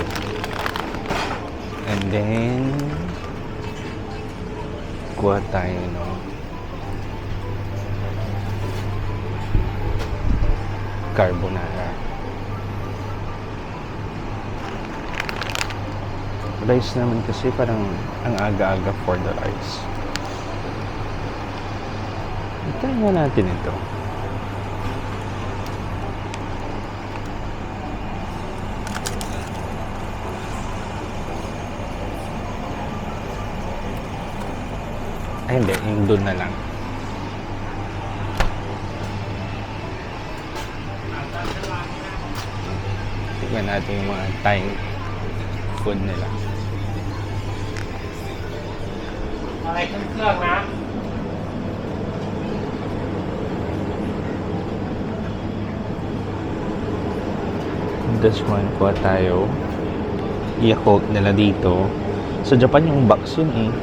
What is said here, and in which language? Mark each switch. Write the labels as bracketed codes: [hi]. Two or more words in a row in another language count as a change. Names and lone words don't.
[en] And then [tl] kuha tayo no carbonara. Rice naman kasi parang ang aga-aga [en] for the rice. [tl] Try nga natin ito. Ay hindi, yung doon na lang. Tignan natin yung mga Thai food nila. [th] อะไรเครื่องๆนะ [en] This one, [tl] kuha tayo. Yakult nila dito. Sa Japan yung box yun eh.